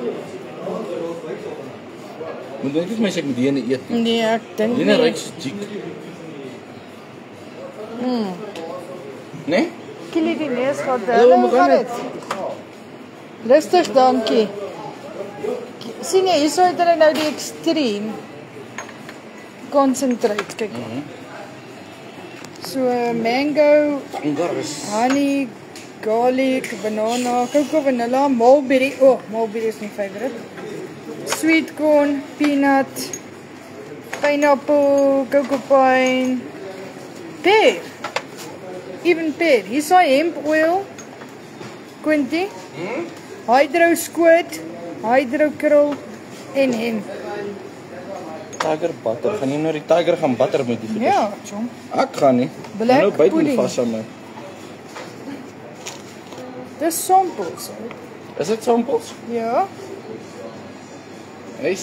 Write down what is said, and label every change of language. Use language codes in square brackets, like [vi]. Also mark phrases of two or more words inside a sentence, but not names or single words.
[af] Moet dink ek my ek moet die ene eet nie. Nee, ek dink Die ene ryk so chic. Nee? Kielie die neus gehad. Hallo, Hoe hoe gaan gaan dit? Rustig, dankie. Sien jy, hierso het hulle nou die [en] extreme concentrate, [af] kyk. [en] So mango, honey, garlic, banana, cocoa vanilla, mulberry. Oh, mulberry is my favorite. Sweet corn, peanut, pineapple, cocoa pine, pear. Even pear. [af] Hier's daai hemp oil. [en] Quinty. Hydro squid, hydro krill en hemp. Tiger butter. [af] Gaan jy nou die tiger gaan butter met die goeie? Ja, chom. Ek gaan nie. [en] Black [af] Nou byt my [en] pudding. [af] vas aan my. Dis samples. Is dit samples? Ja. Nice.